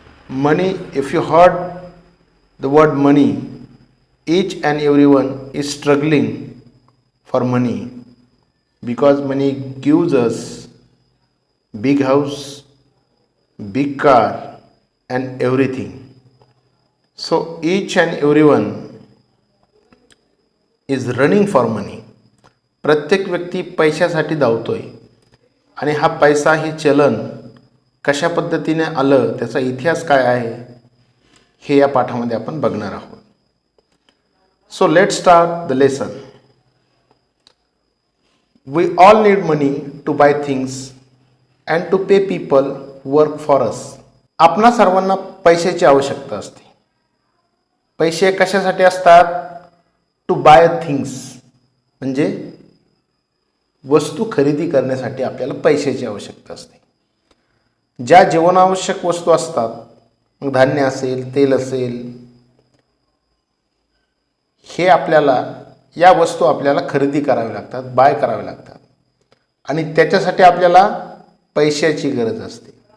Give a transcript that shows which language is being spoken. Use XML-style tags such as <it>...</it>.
<en>Money, if you heard the word money, each and everyone is struggling for money because money gives us big house, big car and everything. So each and everyone is running for money.</en> <mr>प्रत्येक व्यक्ती पैशासाठी धावतोय आणि हा पैसा हे चलन कशा पद्धतीने आलं, त्याचा इतिहास काय आहे हे या पाठामध्ये आपण बघणार आहोत.</mr> <en>So let's start the lesson. We all need money to buy things and to pay people who work for us.</en> <mr>आपणा सर्वांना पैशाची आवश्यकता असते. पैसे कशासाठी असतात?</mr> <en>to buy things,</en> <mr>म्हणजे वस्तू खरेदी करण्यासाठी आपल्याला पैशाची आवश्यकता असते. ज्या जीवनावश्यक वस्तू असतात, मग धान्य असेल, तेल असेल, हे आपल्याला या वस्तू आपल्याला खरेदी कराव्या लागतात, बाय कराव्या लागतात आणि त्याच्यासाठी आपल्याला पैशाची गरज असते.</mr>